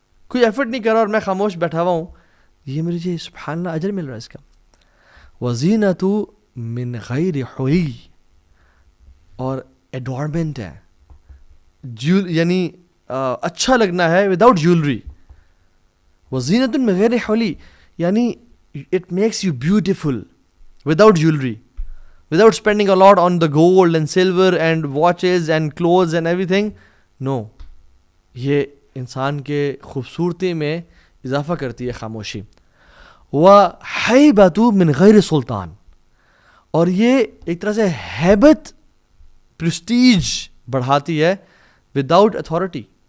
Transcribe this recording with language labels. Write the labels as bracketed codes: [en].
[ur] کوئی ایفرٹ نہیں کر رہا اور میں خاموش بیٹھا ہوا ہوں, یہ مجھے سبحان اللہ اجر مل رہا ہے اس کا. [ar] وَزِینَةُ من غیر حلی, [ur] اور ایڈورنمنٹ ہے, یعنی اچھا لگنا ہے [en] Without jewellery. [ar] وزینۃ من غیر حلی, [en] یعنی it makes you beautiful without jewelry, without spending a lot on the gold and silver and watches and clothes and everything. [ur] No, یہ انسان کے خوبصورتی میں اضافہ کرتی ہے خاموشی. [ar] وَحَيْبَةُ مِنْ غَيْرِ سُلطان, [ur] اور یہ ایک طرح سے ہیبت, پرسٹیج بڑھاتی ہے [en] Without authority.